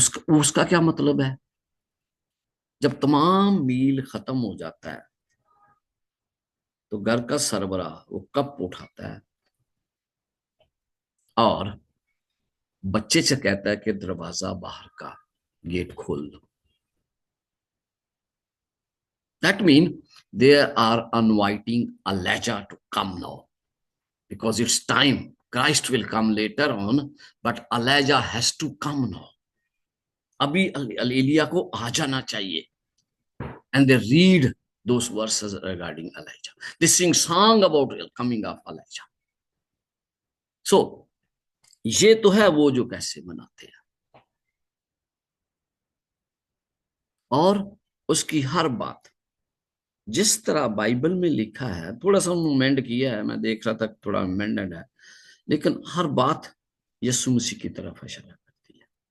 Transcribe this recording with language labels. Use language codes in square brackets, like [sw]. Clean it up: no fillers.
[hi] उसका क्या मतलब है? जब तमाम मील खत्म हो जाता है तो घर का सरबराह वो कप उठाता है और बच्चे से कहता है कि दरवाजा बाहर का गेट खोल दो। [en] That mean they are inviting Elijah to come now, because it's time. Christ will come later on, but Elijah has to come now. [hi] अभी एलिया को आ जाना चाहिए। [en] And they read those verses regarding Elijah. They sing song about coming of Elijah. [hi] So ये तो है वो जो कैसे मनाते हैं, और उसकी हर बात जिस तरह बाइबल में लिखा है, थोड़ा सा अमेंड किया है, मैं देख रहा था थोड़ा अमेंडेड है, लेकिन हर बात यीशु मसीह की तरफ इशारा करती है।